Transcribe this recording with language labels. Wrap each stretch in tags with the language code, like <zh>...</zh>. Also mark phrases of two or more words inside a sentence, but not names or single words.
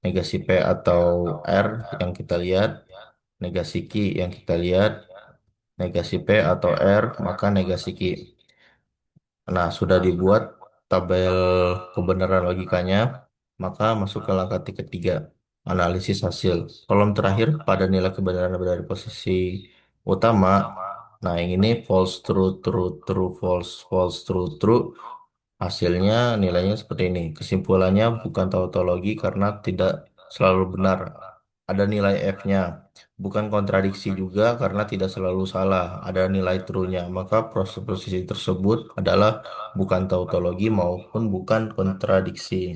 <id>negasi P atau R yang kita lihat, negasi Q yang kita lihat, negasi P atau R, maka negasi Q. Nah, sudah dibuat tabel kebenaran logikanya, maka masuk ke langkah ketiga, analisis hasil. Kolom terakhir pada nilai kebenaran dari posisi utama. Nah, yang ini</id> <en>false, true, true, true, false, false, true, true.</en> <id>Hasilnya nilainya seperti ini. Kesimpulannya bukan tautologi karena tidak selalu benar. Ada nilai F-nya. Bukan kontradiksi juga karena tidak selalu salah. Ada nilai true-nya. Maka proses posisi tersebut adalah bukan tautologi maupun bukan kontradiksi.</id>